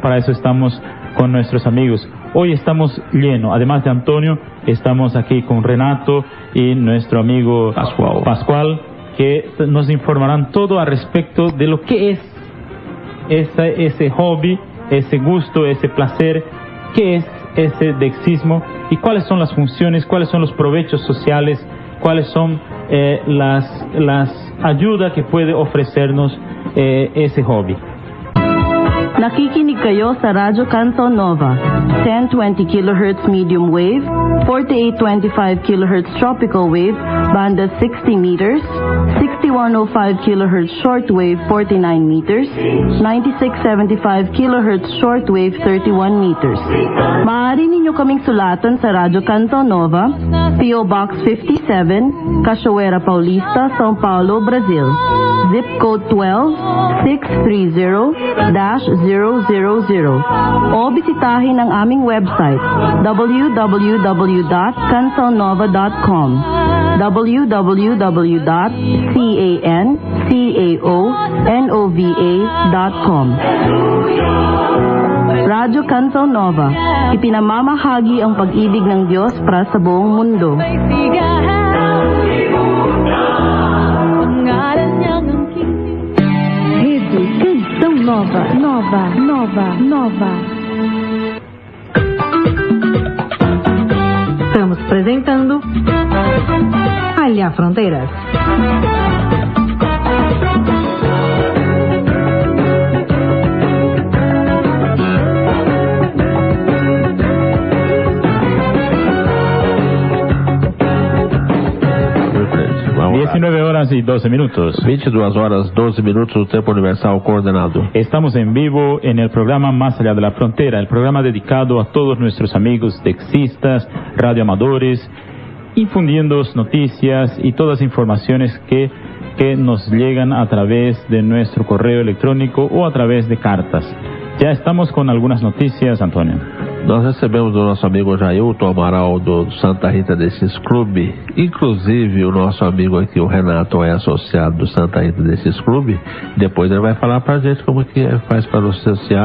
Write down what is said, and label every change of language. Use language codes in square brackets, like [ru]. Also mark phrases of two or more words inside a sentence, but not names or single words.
[es] Para eso estamos con nuestros amigos. Hoy estamos llenos, además de Antonio, estamos aquí con Renato y nuestro amigo Pascual, que nos informarán todo al respecto de lo que es ese hobby, ese gusto, ese placer, qué es ese dexismo y cuáles son las funciones, cuáles son los provechos sociales, cuáles son las ayudas que puede ofrecernos ese hobby. [tl] Nakikinig kayo sa Radyo Canton Nova, 1020 kHz [en] medium wave, [tl] 4825 kHz [en] tropical wave, [tl] banda 60 meters, 6105 kHz [en] shortwave 49 meters, [tl] 9675 kHz [en] shortwave 31 meters. [tl] Maaari ninyo kaming sulatan sa Radyo Canton Nova, [en] PO Box [tl] 57, Cachoeira Paulista, São Paulo, Brazil. [en] Zip code [tl] 12630-000 o bisitahin ang aming website www.cansonnova.com www.cancaonova.com. Radyo Canton Nova, ipinamamahagi ang pag-ibig ng Diyos para sa buong mundo. Nova. [pt] Estamos apresentando Allá Fronteiras. [es] Vamos 19 horas y 12 minutos. [pt] 22 horas, 12 minutos, o tempo universal coordenado. [es] Estamos en vivo en el programa Más Allá de la Frontera, el programa dedicado a todos nuestros amigos dexistas, radioamadores, infundiendo noticias y todas informaciones que nos llegan a través de nuestro correo electrónico o a través de cartas. [pt] Já estamos com algumas notícias, Antônio. Nós recebemos do nosso amigo Jailton Amaral do Santa Rita desses Clube. Inclusive o nosso amigo aqui, o Renato, é associado do Santa Rita desses Clube. Depois ele vai falar pra gente como que faz para o social.